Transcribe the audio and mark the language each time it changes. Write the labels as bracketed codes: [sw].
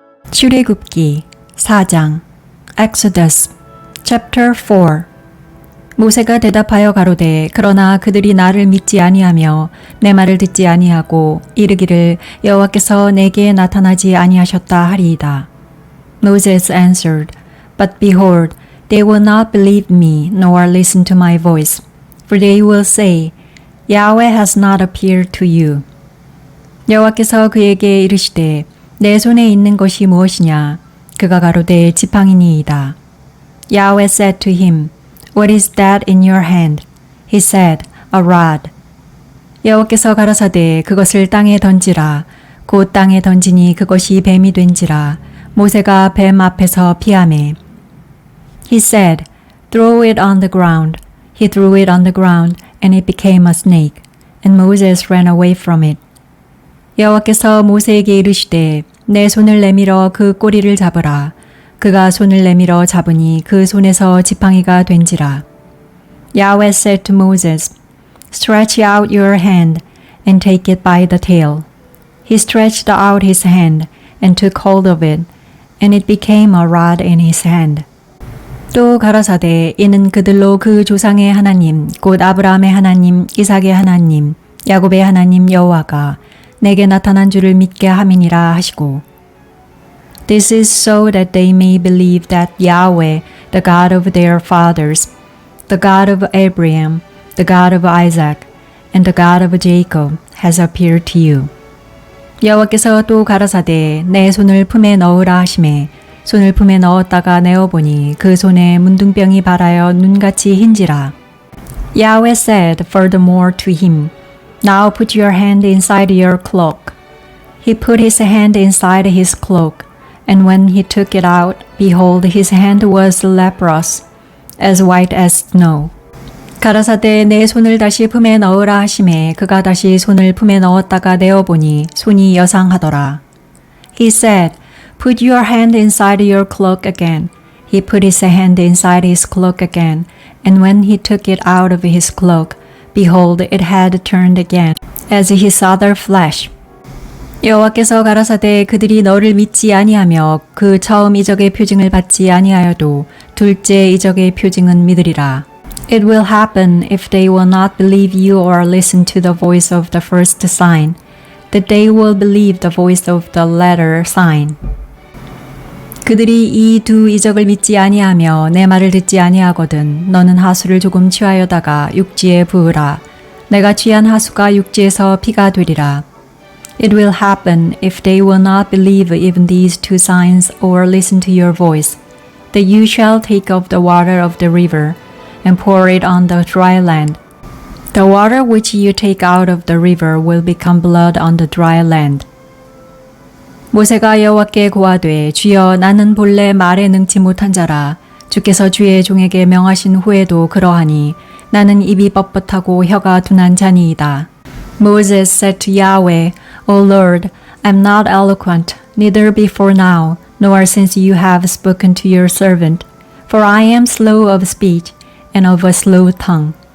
[ko] 출애굽기 4장 [en] Exodus chapter 4 [ko] 모세가 대답하여 가로되 그러나 그들이 나를 믿지 아니하며 내 말을 듣지 아니하고 이르기를 여호와께서 내게 나타나지 아니하셨다 하리이다. [en] Moses answered, But behold, they will not believe me nor listen to my voice, for they will say, Yahweh has not appeared to you. [ko] 여호와께서 그에게 이르시되 내 손에 있는 것이 무엇이냐? 그가 가로되 지팡이니이다. [en] Yahweh said to him, What is that in your hand? He said, A rod. [ko] 여호와께서 가라사대 그것을 땅에 던지라. 곧 땅에 던지니 그것이 뱀이 된지라. 모세가 뱀 앞에서 피하매. [en] He said, Throw it on the ground. He threw it on the ground, and it became a snake. And Moses ran away from it. [ko] 여호와께서 모세에게 이르시되 내 손을 내밀어 그 꼬리를 잡으라. 그가 손을 내밀어 잡으니 그 손에서 지팡이가 된지라. [en] Yahweh said to Moses, Stretch out your hand and take it by the tail. He stretched out his hand and took hold of it, and it became a rod in his hand. [ko] 또 가라사대 이는 그들로 그 조상의 하나님 곧 아브라함의 하나님 이삭의 하나님 야곱의 하나님 여호와가 내게 나타난 줄을 믿게 함이니라 하시고 [en] This is so that they may believe that Yahweh, the God of their fathers, the God of Abraham, the God of Isaac, and the God of Jacob has appeared to you. [ko] 여호와께서 또 가라사대 내 손을 품에 넣으라 하시매 손을 품에 넣었다가 내어보니 그 손에 문둥병이 발하여 눈같이 흰지라. [en] Yahweh said furthermore to him, Now put your hand inside your cloak. He put his hand inside his cloak, and when he took it out, behold, his hand was leprous, as white as snow. [ko] 가라사대 내 손을 다시 품에 넣으라 하시매 그가 다시 손을 품에 넣었다가 내어보니 손이 여상하더라. [en] He said, Put your hand inside your cloak again. He put his hand inside his cloak again, and when he took it out of his cloak, behold, it had turned again, as his other flesh. [ko] 여호와께서 가라사대 그들이 너를 믿지 아니하며 그 처음 이적의 표징을 받지 아니하여도 둘째 이적의 표징은 믿으리라. [en] It will happen if they will not believe you or listen to the voice of the first sign, that they will believe the voice of the latter sign. [ko] 그들이 이 두 이적을 믿지 아니하며 내 말을 듣지 아니하거든 너는 하수를 조금 취하여다가 육지에 부으라. 내가 취한 하수가 육지에서 피가 되리라. [en] It will happen if they will not believe even these two signs or listen to your voice, that you shall take of the water of the river and pour it on the dry land. The water which you take out of the river will become blood on the dry land. [ko] 모세가 여호와께 고하되 주여 나는 본래 말에 능치 못한 자라 주께서 주의 종에게 명하신 후에도 그러하니 나는 입이 뻣뻣하고 혀가 둔한 자니이다. [en] Moses said to Yahweh, O Lord, I am not eloquent, neither before now, nor since you have spoken to your servant, for I am slow of speech and of a slow tongue.